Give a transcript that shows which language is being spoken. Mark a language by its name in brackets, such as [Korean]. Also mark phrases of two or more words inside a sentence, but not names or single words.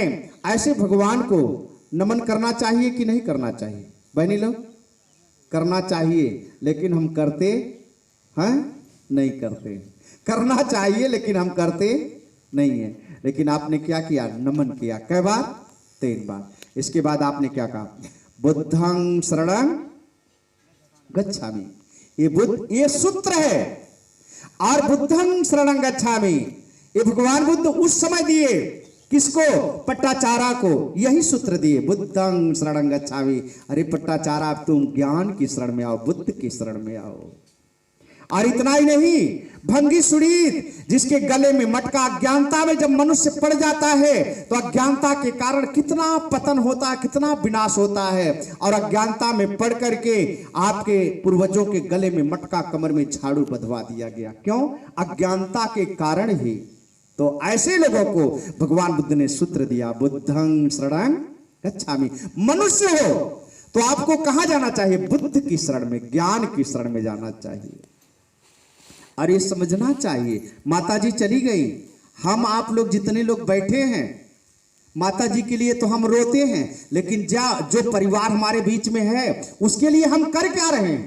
[Hindi] ऐसे भगवान को नमन करना चाहिए कि नहीं करना चाहिए? बहनी लोग, करना चाहिए, लेकिन हम करते हैं नहीं करते। करना चाहिए लेकिन हम करते नहीं है। लेकिन आपने क्या किया? नमन किया। कै बार? 3 बार। इसके बाद आपने क्या कहा? [Pali] बुद्धं शरणं गच्छामि। [Hindi] ये सूत्र है। और [Pali] बुद्धं शरणं गच्छामि [Hindi] ये भगवान बुद्ध उस समय दिए, किसको? पट्टाचारा को यही सूत्र दिए, [Pali] बुद्धं शरणं गच्छामि। [Hindi] अरे पट्टाचारा, तुम ज्ञान की शरण में आओ, बुद्ध की शरण में आओ। और इतना ही नहीं, भंगी सुरीत, जिसके गले में मटका, अज्ञानता में जब मनुष्य पड़ जाता है तो अज्ञानता के कारण कितना पतन होता है, कितना विनाश होता है। और अज्ञानता में पड़ करके आपके पूर्वजों के गले में मटका, कमर में झाड़ू बंधवा दिया गया। क्यों? अज्ञानता के कारण ही। तो ऐसे लोगों को भगवान बुद्ध ने सूत्र दिया, [Pali] बुद्धं शरणं गच्छामि। [Hindi] मनुष्य हो तो आपको कहां जाना चाहिए? बुद्ध की शरण में, ज्ञान की शरण में जाना चाहिए। और ये समझना चाहिए, माताजी चली गई, हम आप लोग जितने लोग बैठे हैं, माताजी के लिए तो हम रोते हैं, लेकिन जो परिवार हमारे बीच में है उसके लिए हम कर क्या रहे हैं?